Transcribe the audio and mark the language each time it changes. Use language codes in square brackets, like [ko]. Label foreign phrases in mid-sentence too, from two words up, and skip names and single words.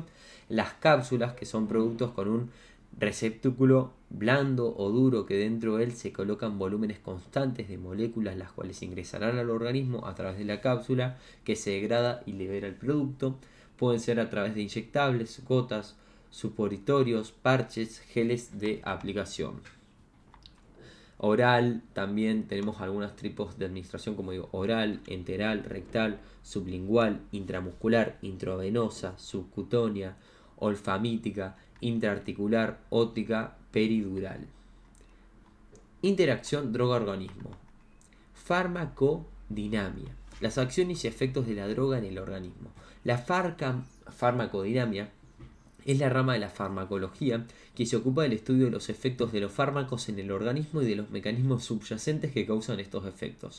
[es] Las cápsulas, que son productos con un receptáculo blando o duro que dentro de él se colocan volúmenes constantes de moléculas, las cuales ingresarán al organismo a través de la cápsula, que se degrada y libera el producto. Pueden ser a través de inyectables, gotas, supositorios, parches, geles de aplicación. Oral, también tenemos algunos tipos de administración, como digo, oral, enteral, rectal, sublingual, intramuscular, intravenosa, subcutánea, olfamítica, intraarticular, óptica, peridural. Interacción droga-organismo. Farmacodinamia. Las acciones y efectos de la droga en el organismo. La farmacodinamia es la rama de la farmacología que se ocupa del estudio de los efectos de los fármacos en el organismo y de los mecanismos subyacentes que causan estos efectos.